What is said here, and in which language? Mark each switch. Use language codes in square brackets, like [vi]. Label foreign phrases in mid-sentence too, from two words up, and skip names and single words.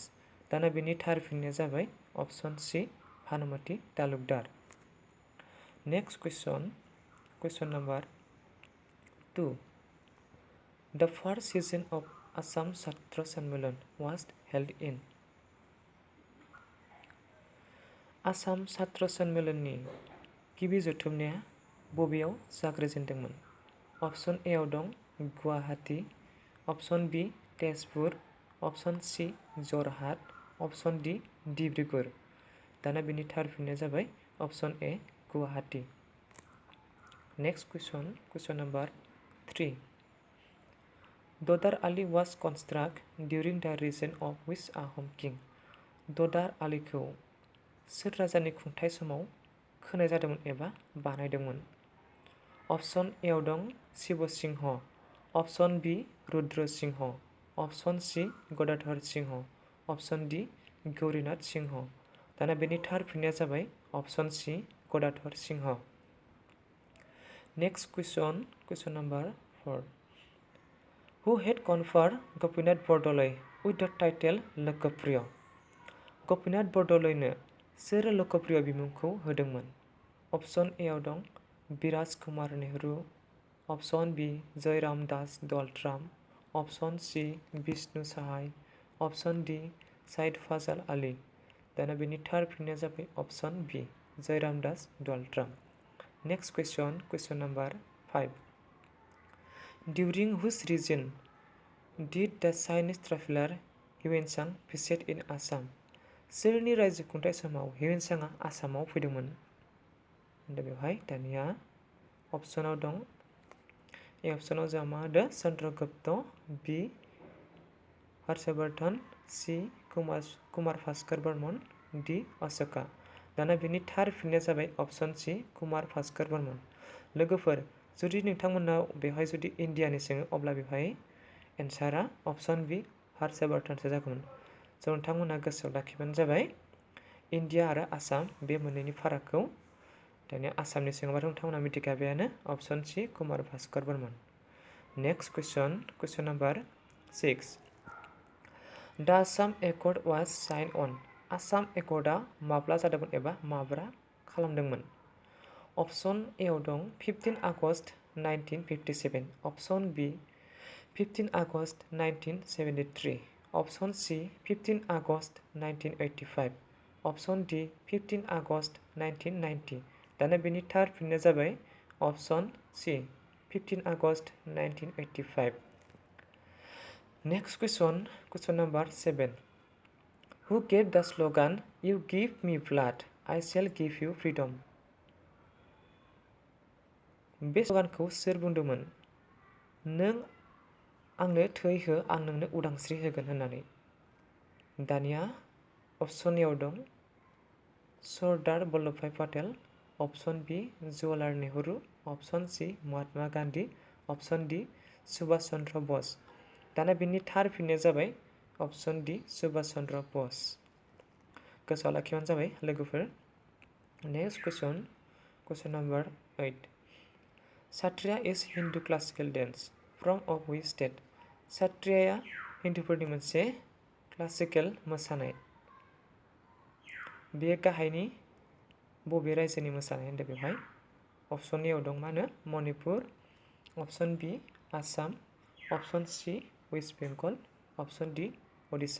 [brx] दाना बेनि थार फिननाया जाबाय [en] option C [brx] भानुमति तालुकदार। [en] next question, question number 2. The first session of Assam Chhatra Sanmelan was held in। [brx] आसाम छात्र सन्मेलननि गिबि जथुमनाया बबेयाव जागायजेन्दोंमोन? [en] option A [brx] आव दं गुवाहाटी, [en] option B [brx] तेजपुर, [en] option C [brx] जरहाट, [en] option D [brx] डिब्रुगड़। दाना बेनि थार फिननाया जाबाय [en] option A [brx] गुवाहाटी। [en] next question, question number 3. ददार आली was constructed during the reign of which Ahom king। [brx] ददार आलीखौ सोर राजानि खुंथाय समाव खोनाय जादोंमोन एबा बानायदोंमोन? [en] option A [brx] आव दं शिव सिंह, [en] option B [brx] रुद्र सिंह, [en] option C [brx] गदाधर सिंह, [en] option D [brx] गौरीनाथ सिंह। दाना बेनि थार फिननाया जाबाय [en] option C [brx] गदाधर सिंह। [en] next question, question number 4. Who had conferred गपिनाथ बरदलै with the title लोकप्रिय? [brx] गपिनाथ बरदलैनो सोर लोकप्रिय बिमुंखौ होदोंमोन? [en] option A [brx] आव दं बिराज कुमार नेहरू, [en] option B [brx] जयराम दास दलत्राम, [en] option C [brx] विष्णु सहाय, [en] option D [brx] साइद फाजल आली। दाना बेनि थार फिननाया जाबाय [en] option B [brx] जयराम दास दलत्राम। [en] next question, question number 5. During which region did the Chinese traveler Huinsang visit in Assam? [brx] सोरनि रायजो खुंथाय समाव हिउएनसांआ आसामाव फैदोंमोन? दा बेवहाय दानिया अप्शनाव दं ए अप्शनाव जोंहा मा होदों चन्द्रगुप्त, बी हर्षवर्धन, सी कुमार भास्कर बर्मन, डी अशोका। दाना बेनि थार फिननाया जाबाय [en] option C [brx] कुमार भास्कर बर्मन। लोगोफोर जुदि नोंथांमोनाव बेवहाय जुदि इन्डियानि सोङो अब्ला बेवहाय एन्सारा [en] option B [brx] हर्षवर्धनसो जागौमोन। स' नोंथांमोना गोसोआव लाखिबानो जाबाय इन्डिया आरो आसाम बे मोननैनि फारागखौ। दानिया आसामनि सोङोबाथ' नोंथांमोना मिथिखाबायानो [en] option C [brx] कुमार भास्कर बर्मन। [en] next question, question number 6. the Assam Accord was signed on. [brx] आसाम एकर्डआ माब्ला जादोंमोन एबा माब्ला खालामदोंमोन? [en] option A [brx] आव दं 15 आगस्ट 1957, [en] option B [brx] 15 आगस्ट 1973, [en] option C [brx] 15 आगस्ट 1985, [en] option D [brx] 15 आगस्ट 1990। दाना बेनि थार फिननाया जाबाय [en] option C [brx] 15 आगस्ट 1985। [en] next question, question number 7. Who gave the slogan You give me blood, I shall give you freedom? [brx] बे स्ल'गानखौ सोर बुंदोंमोन? नों आंनो थै हो आं नोंनो उदांस्रि होगोन होननानै। दानिया [en] option A [brx] आव दं सरदार वल्लभभाई पटेल, [en] option B [brx] जवाहरलाल नेहरू, [en] option C [brx] महात्मा गान्धी, [en] option D [brx] सुभाष चन्द्र बस। दाना बेनि थार फिननाया जाबाय [en] option D [brx] सुभाष चन्द्र बस। गोसोआव लाखिबानो जाबाय लोगोफोर। [en] next question, question number 8. Satriya is Hindu classical dance। from of which state? [brx] सात्रियाया हिन्दुफोरनि मोनसे क्लासिकेल मोसानाय। बेयो गाहायनि बबे रायजोनि मोसानाय होनदों बेवहाय? [en] option A [brx] आव दं मा होनो मणिपुर, [en] option B [brx] आसाम, [en] option C [brx] वेस्ट बेंगल, [en] option D [brx] उडिशा।